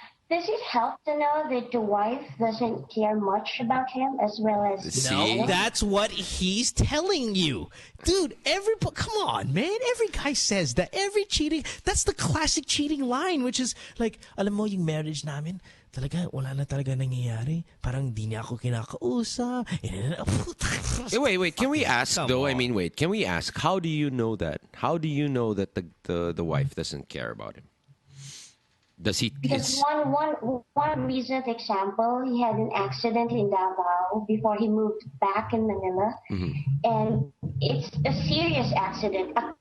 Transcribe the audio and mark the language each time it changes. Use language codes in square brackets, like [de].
[en] Does it help to know that the wife doesn't care much about him as well as... No, that's what he's telling you. Dude, come on, man. Every guy says that. Every cheating, that's the classic cheating line, which is like, [tl] alam mo yung marriage namin, talaga, wala na talaga nangyayari. Parang di niya ako kinakausap. [en] Wait, can we ask, though? I mean, wait, can we ask, how do you know that? How do you know that the wife doesn't care about him? Does he? Because one recent example, he had an accident in Davao before he moved back in Manila, and it's a serious accident.